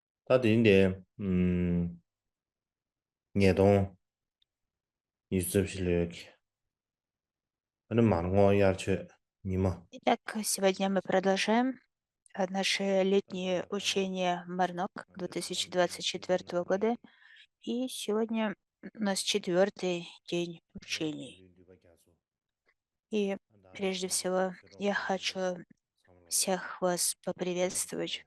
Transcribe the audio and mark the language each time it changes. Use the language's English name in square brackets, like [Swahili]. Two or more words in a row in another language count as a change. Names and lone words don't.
[Russian] 다들 인데 예동 유습 실력 하는 많은 거 ярче мимо. Итак, сегодня мы продолжаем наши летние учения Марнок 2024 года. И сегодня у нас четвертый день учений. И прежде всего я хочу всех вас поприветствовать.